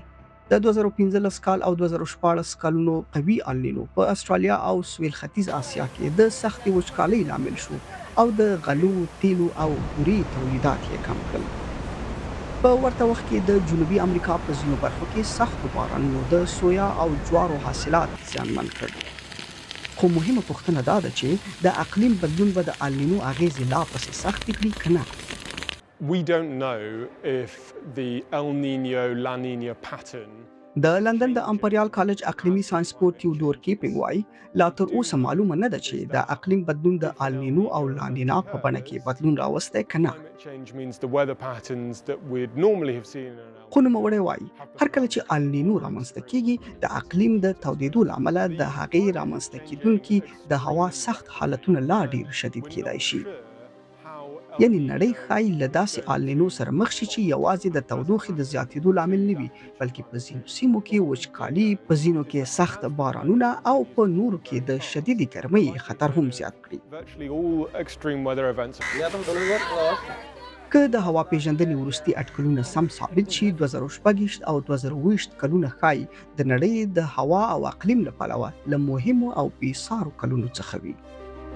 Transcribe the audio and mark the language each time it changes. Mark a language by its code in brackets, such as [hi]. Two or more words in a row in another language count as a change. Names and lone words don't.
[ps] د 2015 کال او 2014 کلونو قوي النینو په استرالیا او سویل ختیځ آسیا کې د سختې وچکالۍ لامل شو او د غلو، تیلو او بورې تولیدات یې کم کړل. په ورته وخت کې د جنوبي امریکا په ځینو برخو کې سختو بارانونو د سویا او جوارو حاصلات زیانمن کړل. خو مهمه پوښتنه دا ده چې د اقلیم بدلون به د النینو اغیزې لا پسې سختې کړي که نه. [en] We don't know if the El Nino La Nina pattern [ps] د لندن د امپریال کالج اقلیمي ساینسپوه تیودور کیپینګ وایي لا تر اوسه معلومه نه ده چې د اقلیم بدلون د النینو او لانینا په بڼه کې بدلون راوستی که نه. [en] climate change means the weather patterns that we'd normally have seen in an [ps] خو نوموړی وایي هر کله چې النینو رامنځته کیږي د اقلیم د تودېدو له امله د هغې رامنځته کیدونکي د هوا سخت حالتونه لا ډیر شدید کیدای شي. یعنی نړۍ ښایي له داسې النینو سره مخ شي چې یوازې د تودوخې د زیاتېدو لامل نه وي بلکې په ځینو سیمو کې وچکالي، په ځینو کې سخت بارانونه او په نورو کې د شدیدې ګرمۍ خطر هم زیات کړي. [en] virtually all extreme weather events. [ps] که د هوا پیژندنې وروستي اټکلونه سم ثابت شي 2026 او 2020 کلونه ښایي د نړۍ د هوا او اقلیم له پلوه له مهمو او بېسارو کلونو څخه وي.